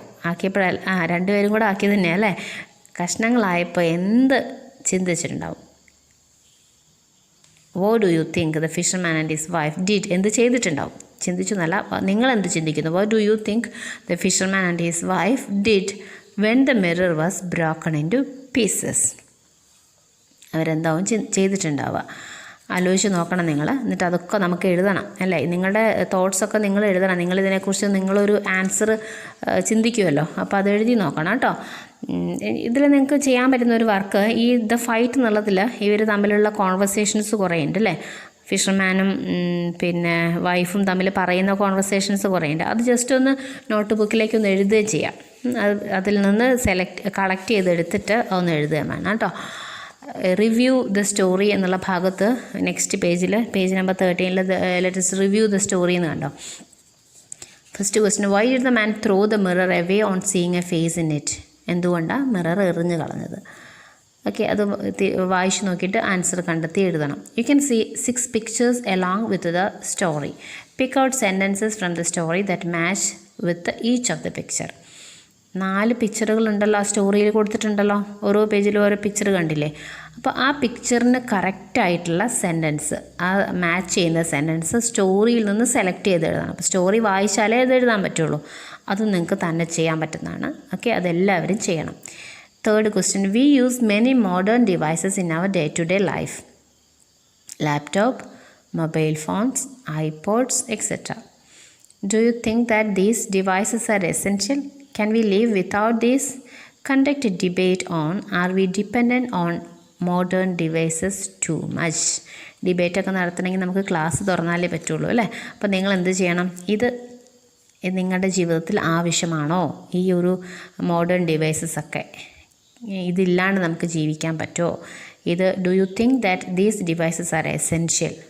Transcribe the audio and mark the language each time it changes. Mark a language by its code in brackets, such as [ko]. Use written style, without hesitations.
[ml] ആക്കിയപ്പോഴല്ല, രണ്ടുപേരും കൂടെ ആക്കിയത് തന്നെയാണ് അല്ലേ? കഷ്ണങ്ങളായപ്പോൾ എന്ത് ചിന്തിച്ചിട്ടുണ്ടാവും? [en] What do you think the fisherman and his wife did? [ml] എന്ത് ചെയ്തിട്ടുണ്ടാവും? ചിന്തിച്ചു എന്നല്ല, നിങ്ങൾ എന്ത് ചിന്തിക്കുന്നു? [en] What do you think the fisherman and his wife did when the mirror was broken into pieces? [ml] അവരെന്താവും ചെയ്തിട്ടുണ്ടാവുക? ആലോചിച്ച് നോക്കണം നിങ്ങൾ. എന്നിട്ട് അതൊക്കെ നമുക്ക് എഴുതണം അല്ലേ? നിങ്ങളുടെ തോട്ട്സൊക്കെ നിങ്ങൾ എഴുതണം. നിങ്ങളിതിനെക്കുറിച്ച് നിങ്ങളൊരു ആൻസർ ചിന്തിക്കുമല്ലോ, അപ്പോൾ അത് എഴുതി നോക്കണം കേട്ടോ. ഇതിൽ നിങ്ങൾക്ക് ചെയ്യാൻ പറ്റുന്ന ഒരു വർക്ക്, ഈ ദ ഫൈറ്റ് എന്നുള്ളതിൽ ഇവർ തമ്മിലുള്ള കോൺവെർസേഷൻസ് കുറേ ഉണ്ട് അല്ലേ? ഫിഷർമാനും പിന്നെ വൈഫും തമ്മിൽ പറയുന്ന കോൺവെർസേഷൻസ് കുറേ ഉണ്ട്. അത് ജസ്റ്റ് ഒന്ന് നോട്ട് ബുക്കിലേക്കൊന്ന് എഴുതുകയും ചെയ്യാം. അതിൽ നിന്ന് കളക്ട് ചെയ്തെടുത്തിട്ട് ഒന്ന് എഴുതുകയും വേണം കേട്ടോ. റിവ്യൂ ദ സ്റ്റോറി എന്നുള്ള ഭാഗത്ത് നെക്സ്റ്റ് പേജിൽ, page number 13 let's review the story എന്ന് കണ്ടോ. First question. [en] Why did the man throw the mirror away on seeing a face in it? [ml] എന്തുകൊണ്ടാണ് മിറർ എറിഞ്ഞ് കളഞ്ഞത്? ഓക്കെ, അത് വായിച്ച് നോക്കിയിട്ട് ആൻസർ കണ്ടെത്തി എഴുതണം. [en] You can see 6 pictures along with the story. Pick out sentences from the story that match with each of the picture. [ml] 4 പിക്ചറുകളുണ്ടല്ലോ ആ സ്റ്റോറിയിൽ കൊടുത്തിട്ടുണ്ടല്ലോ. ഓരോ പേജിലും ഓരോ പിക്ചർ കണ്ടില്ലേ? അപ്പോൾ ആ പിക്ചറിന് കറക്റ്റായിട്ടുള്ള സെൻറ്റൻസ്, ആ മാച്ച് ചെയ്യുന്ന സെൻറ്റൻസ് സ്റ്റോറിയിൽ നിന്ന് സെലക്ട് ചെയ്ത് എഴുതണം. അപ്പോൾ സ്റ്റോറി വായിച്ചാലേ അത് എഴുതാൻ പറ്റുള്ളൂ. അത് നിങ്ങൾക്ക് തന്നെ ചെയ്യാൻ പറ്റുന്നതാണ്. ഓക്കെ, അതെല്ലാവരും ചെയ്യണം. [en] Third question. We use many modern devices in our day to day life. Laptop, mobile phones, iPods etcetera. Do you think that these devices are essential? Can we live without this? Conduct a debate on, are we dependent on modern devices too much? [ml] ഡിബേറ്റൊക്കെ നടത്തണമെങ്കിൽ നമുക്ക് class തുറന്നാലേ പറ്റുള്ളൂ അല്ലേ? അപ്പോൾ നിങ്ങൾ എന്ത് ചെയ്യണം? ഇത് നിങ്ങളുടെ ജീവിതത്തിൽ ആവശ്യമാണോ ഈ ഒരു മോഡേൺ ഡിവൈസസ് ഒക്കെ? ഇതില്ലാണ്ട് നമുക്ക് ജീവിക്കാൻ പറ്റുമോ? ഇത് [en] Do you think that these devices are essential?